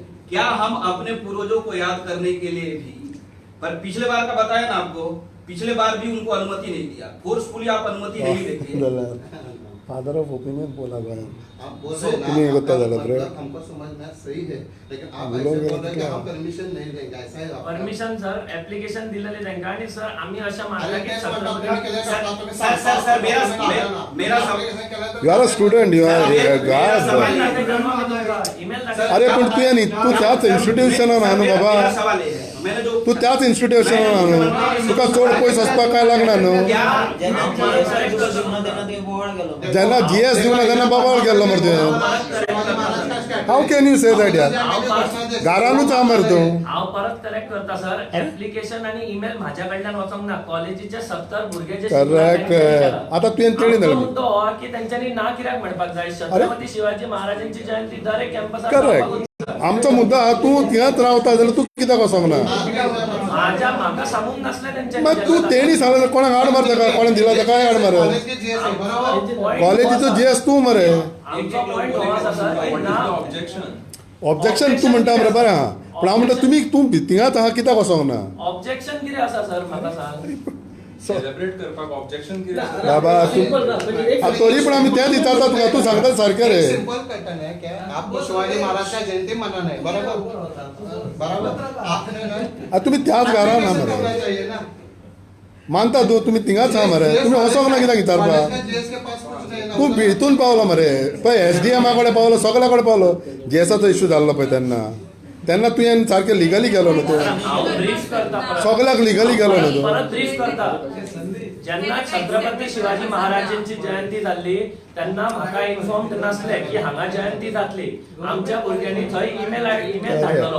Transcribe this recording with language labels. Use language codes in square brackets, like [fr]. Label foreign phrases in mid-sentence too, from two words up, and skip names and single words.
[hi] क्या हम अपने पूर्वजों को याद करने के लिए भी पर पिछले बार का बताया ना आपको पिछले बार भी उनको अनुमति नहीं दिया फोर्सफुली आप अनुमति नहीं देते [en] father of opinion [hi] बोला भाई आप बोल रहे हैं तुम्हें ना, बता आपका दो, मतलब ब्रो। हमको समझ में सही है लेकिन आप हम ऐसे लोग बोल रहे हैं कि क्या? हम परमिशन नहीं देंगे ऐसा है आपका? [kok] परमिशन सर ऍप्लिकेशन दिलेले तांकां आणि सर आम्ही अशा मानता अरे की [mr] तेच म्हणतो, तुम्ही छत्रपती केलं का? तुम्ही सर, सर, सर, [hi] मेरा- मेरा सवाल- [mr] application केलं तर- [en] you are a student you are [hi] मेरा सवाल गाड [kok] ईमेल अरे पण तू त्याच इन्स्टिट्यूशनान आहा न्हू [hi] मेरा बाबा सवाल ये है मैंने जो [kok] तू त्याच इन्स्टिट्यूशनान आहा न्हू तुका चड पयस वचपाक काय लागना न्हू जेन्ना जीएस दिवना तेन्ना बाबाळ गेल्लो मरे [hi] शिवाजी महाराज का स्टॅच्यू [en] how can you say that yaar [mr] आहे. [kok] घरानूच आहा मरे तू हांव परत करेक्ट करता सर ऍप्लिकेशन आणि ईमेल माझ्या कडल्यान वचोंक ना कॉलेजीचे 70 भुरगे जे Correct. आता तुवें तेणी आमचो धाडली. मुद्दो हो की तेंच्यांनी ना कित्याक म्हणपाक जाय छत्रपती शिवाजी महाराजांची जयंती दर एक कॅम्पसात करेक्ट आमचो मुद्दो आहा तू थिंगाच रावता जाल्यार तू कित्याक वचोंक ना म्हाका सांगूंक नासलें तेंच्यांनी मागीर तू तेणी सांगलें कोणाक हाड मार ताका कोणें दिला ताका हाड मार [hi] कॉलेज के GS आहे, [mr] बरोबर [kok] कॉलेजीचो जीएस तू मरे आमचो पॉइंट हो आसा सर की ना ऑब्जेक्शन तू म्हणटा मरे बरें आहा पूण हांव म्हणटा तुमी तू थिंगाच आहा कित्याक वचोंक ना ऑब्जेक्शन कितें आसा सर म्हाका सांग सेलिब्रेट करपाक ऑब्जेक्शन कितें आसा? बाबा तू तरी पण आमी तेंच विचारता तुका तू सांगता सारकें रे [hi] सिंपल पैटर्न है क्या आपको शिवाजी महाराज का जयंती मनाना है बराबर बराबर आपने ना [kok] तुमी त्याच घरान आहा [hi] application करना [kok] मरे [hi] चाहिए ना [kok] मानता तू तुमी थिंगाच आहा मरे तुमी वचोंक ना कित्याक [hi] कॉलेज [kok] विचारपाक [hi] का GS के पास कुछ नहीं है ना [kok] तू हितून पावलो मरे पळय एसडीएमा कडेन पावलो सगळ्या कडेन पावलो जीएसाचो इश्यू जाल्लो पळय तेन्ना तेन्ना तुवें सारकें लिगली गेलो न्हू तूं हांव ब्रीफ करता परत. सगळ्याक लिगली गेलो न्हू तूं परत ब्रीफ करता जेन्ना छत्रपती शिवाजी महाराजांची जयंती जाल्ली तेन्ना म्हाका इन्फॉर्म्ड नासले की हांगा जयंती जातली आमच्या भुरग्यांनी थंय ईमेल धाडलेलो